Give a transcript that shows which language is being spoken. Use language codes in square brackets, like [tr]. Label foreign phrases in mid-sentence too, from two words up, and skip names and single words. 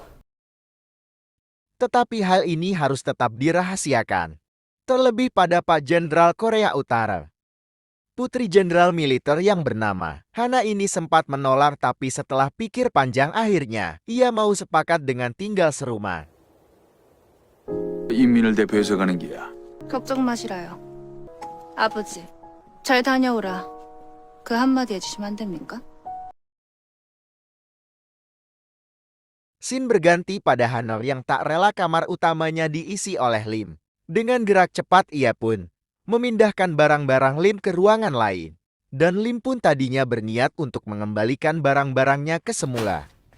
[id] Tetapi hal ini harus tetap dirahasiakan. Terlebih pada Pak Jenderal Korea Utara. Putri Jenderal militer yang bernama Hana ini sempat menolak, tapi setelah pikir panjang akhirnya ia mau sepakat dengan tinggal serumah. [ko] 인민을 대표해서 가는 길이야. 걱정 마시라요. 아버지, 잘 다녀오라. 그 한마디 해주시면 안 됩니까? [id] Scene berganti pada Hanor yang tak rela kamar utamanya diisi oleh Lim. Dengan gerak cepat ia pun memindahkan barang-barang Lim ke ruangan lain. Dan Lim pun tadinya berniat untuk mengembalikan barang-barangnya ke semula.